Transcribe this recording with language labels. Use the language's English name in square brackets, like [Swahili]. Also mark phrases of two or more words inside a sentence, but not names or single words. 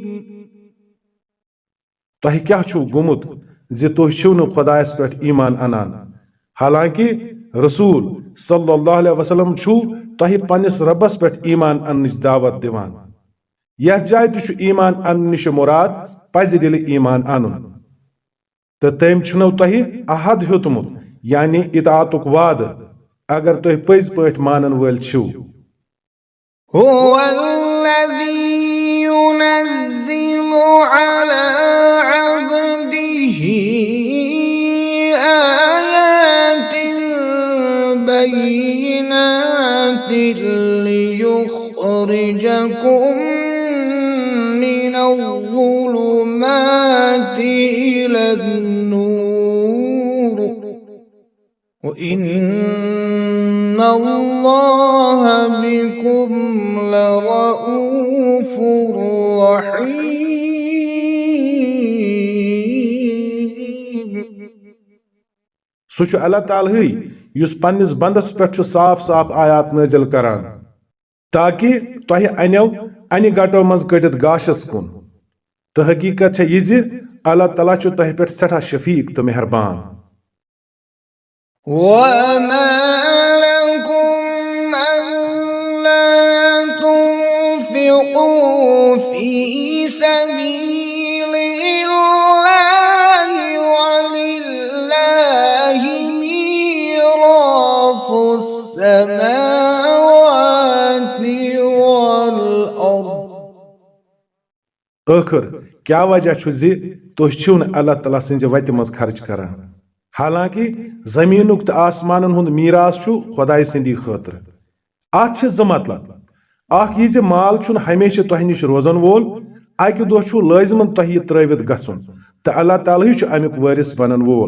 [Kashmiri] تۄہہِ کیٛاہ چھُو گوٚمُت زِ تُہۍ چھِو نہٕ خۄدایس پٮ۪ٹھ ایمان انان حالانکہِ رسوٗل [Arabic] صلی اللہ علیہ وسلم [Kashmiri] چھُ تۄہہِ پننِس رۄبس پٮ۪ٹھ ایمان اننٕچ دعوت دِوان. یتھ جایہِ تہِ چھُ ایمان اننہٕ نِش مُراد پزِ دِلہِ ایمان انُن تہٕ تٔمۍ چھُنو تۄہہِ عہد ہیوٚتمُت یعنی اطاعتُک وعدٕ اگر تُہۍ پٔزۍ پٲٹھۍ مانن وٲلۍ چھِو. [Arabic] هو الذي ينزل على عبده آيات بينات ليخرجكم من الظلمات إلى النور وإن الله بكم لرؤوف رحيم. [Kashmiri] سُہ چھُ اللہ تعالیٰ یُس پننِس بندس پٮ۪ٹھ چھُ صاف صاف آیات نٲزِل کران تاکہِ تۄہہِ انیو انہِ گٹو منٛز کٔڑِتھ گاشس کُن تہٕ حقیٖقت چھےٚ یہِ زِ اللہ تعالیٰ چھُ تۄہہِ پٮ۪ٹھ سٮ۪ٹھاہ شفیٖق تہٕ مہربان. [Arabic] وما لكم ألا تنفقوا في سبيل الله ولله ميراث السماوات والأرض. [Kashmiri] ٲخر کیٛاہ وجہ چھُ زِ تُہۍ چھِو نہٕ اللہ تعالیٰ سٕنٛزِ وتہِ منٛز خرچ کران حالانکہِ زٔمیٖنُک تہٕ آسمانن ہُنٛد میٖراث چھُ خۄداے سٕنٛدی خٲطرٕ. اتھ چھِ زٕ مطلب. اکھ یہِ زِ مال چھُنہٕ ہمیشہِ تۄہہِ نِش روزن وول اکہِ دۄہ چھُ لٲزمن تۄہہِ یہِ ترٲوِتھ گژھُن تہٕ اللہ تعالیٰ چھُ امیُک وٲرِث بنن وول.